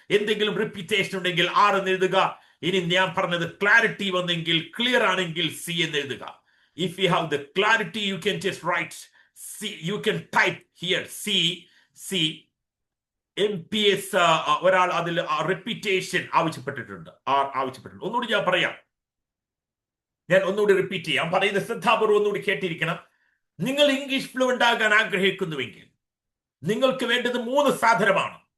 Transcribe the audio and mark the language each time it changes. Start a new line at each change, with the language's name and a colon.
Malayalam: എന്തെങ്കിലും റിപ്പീറ്റേഷൻ ഉണ്ടെങ്കിൽ R എന്ന് എഴുതുക. ഇനി ഞാൻ പറഞ്ഞത് ക്ലാരിറ്റി വന്നെങ്കിൽ, ക്ലിയർ ആണെങ്കിൽ C എന്ന് എഴുതുക.
English: If you have the clarity, you can just write C. You can type here C.
Malayalam: MPS ഒരാൾ അതിൽ റിപ്പീറ്റേഷൻ ആവശ്യപ്പെട്ടിട്ടുണ്ട്. ഒന്നുകൂടി ഞാൻ പറയാം, ഞാൻ ഒന്നുകൂടി റിപ്പീറ്റ് ചെയ്യാം. പറയുന്നത് ശ്രദ്ധാപൂർവ്വം ഒന്നുകൂടി കേട്ടിരിക്കണം. നിങ്ങൾ ഇംഗ്ലീഷ് ഫ്ലുവന്റ് ആകാൻ ആഗ്രഹിക്കുന്നുവെങ്കിൽ നിങ്ങൾക്ക് വേണ്ടത് 3 സാധനമാണ്.